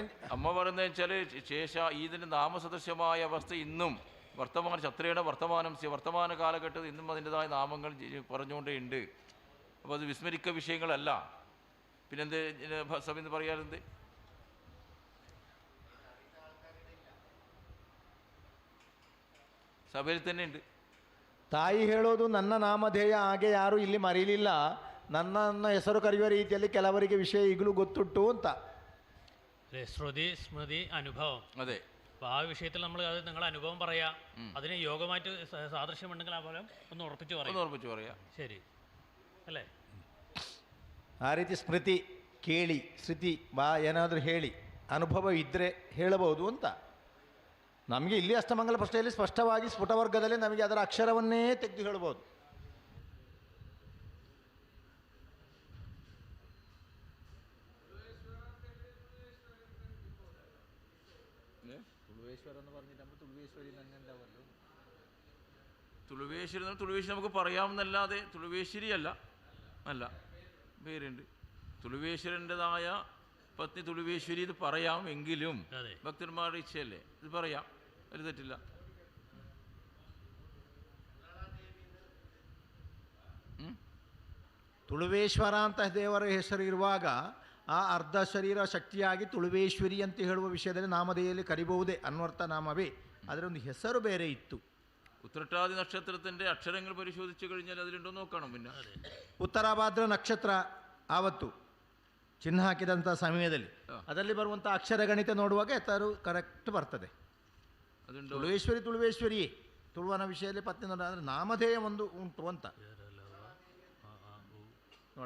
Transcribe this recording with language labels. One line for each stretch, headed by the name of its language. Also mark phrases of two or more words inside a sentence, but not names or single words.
Malayalam: അമ്മ പറയുന്നത് വെച്ചാൽ ശേഷ ഇതിൻ്റെ നാമസദൃശ്യമായ അവസ്ഥ ഇന്നും വർത്തമാന ക്ഷത്രയുടെ വർത്തമാന കാലഘട്ടത്തിൽ ഇന്നും അതിൻ്റെതായ നാമങ്ങൾ പറഞ്ഞുകൊണ്ടേ ഉണ്ട്. അപ്പോൾ അത് വിസ്മരിക്ക വിഷയങ്ങളല്ല. പിന്നെന്ത് സഭ എന്ന് പറയാറുണ്ട്? ಸಭೆಯಲ್ಲಿ തന്നെ ഉണ്ട്.
Kannada: ತಾಯಿ ಹೇಳೋದು ನನ್ನ ನಾಮಧೇಯ ಹಾಗೆ ಯಾರೂ ಇಲ್ಲಿ ಮರೀಲಿಲ್ಲ, ನನ್ನ ಹೆಸರು ಕರೆಯುವ ರೀತಿಯಲ್ಲಿ ಕೆಲವರಿಗೆ ವಿಷಯ ಈಗಲೂ ಗೊತ್ತುಂಟು ಅಂತ.
Malayalam: ശ്രുതി സ്മൃതി അനുഭവം. അതെ. അപ്പോൾ ആ വിഷയത്തിൽ നമ്മൾ അത് നിങ്ങളുടെ അനുഭവം പറയാം. അതിന് യോഗമായിട്ട് സാദൃശ്യമുണ്ടെങ്കിൽ ആ ഫലം ഒന്ന് ഉറപ്പിച്ച് പറയാം. ശരി ಅಲ್ಲೇ
Kannada: ಆ ರೀತಿ ಸ್ಮೃತಿ ಕೇಳಿ ಶ್ರುತಿ ಬಾ ಏನಾದರೂ ಹೇಳಿ ಅನುಭವ ಇದ್ದರೆ ಹೇಳಬಹುದು ಅಂತ. ನಮಗೆ ಇಲ್ಲಿ ಅಷ್ಟಮಂಗಲ ಪ್ರಶ್ನೆಯಲ್ಲಿ ಸ್ಪಷ್ಟವಾಗಿ ಸ್ಫುಟವರ್ಗದಲ್ಲಿ ನಮಗೆ ಅದರ ಅಕ್ಷರವನ್ನೇ ತೆಗೆದು ಹೇಳಬಹುದು.
Malayalam: തുളുവേശ്വരി നമുക്ക് പറയാമെന്നല്ലാതെ തുളുവേശ്വരി അല്ല പേരുണ്ട്. തുളുവേശ്വരൻ്റെതായ പത്നി തുളുവേശ്വരി ഇത് പറയാം. എങ്കിലും ഭക്തന്മാരുടെ ഇച്ഛയല്ലേ, ഇത് പറയാം, ഒരു തെറ്റില്ല.
Kannada: ತುಳುವೇಶ್ವರ ಅಂತ ದೇವರ ಹೆಸರು ಇರುವಾಗ ಆ ಅರ್ಧ ಶರೀರ ಶಕ್ತಿಯಾಗಿ ತುಳುವೇಶ್ವರಿ ಅಂತ ಹೇಳುವ ವಿಷಯದಲ್ಲಿ ನಾಮಧೇಯಲ್ಲಿ ಕರಿಬಹುದೇ, ಅನ್ವರ್ಥ ನಾಮವೇ, ಅದರ ಒಂದು ಹೆಸರು ಬೇರೆ ಇತ್ತು.
Malayalam: ഉത്രട്ടാതി നക്ഷത്രത്തിന്റെ അക്ഷരങ്ങൾ പരിശോധിച്ചു കഴിഞ്ഞാൽ അതിലുണ്ടോ നോക്കണം. പിന്നെ
Kannada: ಉತ್ತರಾಭಾದ್ರ ನಕ್ಷತ್ರ ಆವತ್ತು ಚಿಹ್ನ ಹಾಕಿದಂಥ ಸಮಯದಲ್ಲಿ ಅದರಲ್ಲಿ ಬರುವಂಥ ಅಕ್ಷರ ಗಣಿತ ನೋಡುವಾಗ ಹೆಸರು ಕರೆಕ್ಟ್ ಬರ್ತದೆ. ತುಳುವೇಶ್ವರಿ ತುಳುವನ ವಿಷಯದಲ್ಲಿ ಪತ್ನಿ ನೋಡ, ಅಂದರೆ ನಾಮಧೇಯ ಒಂದು ಉಂಟು ಅಂತ ನೋಡ.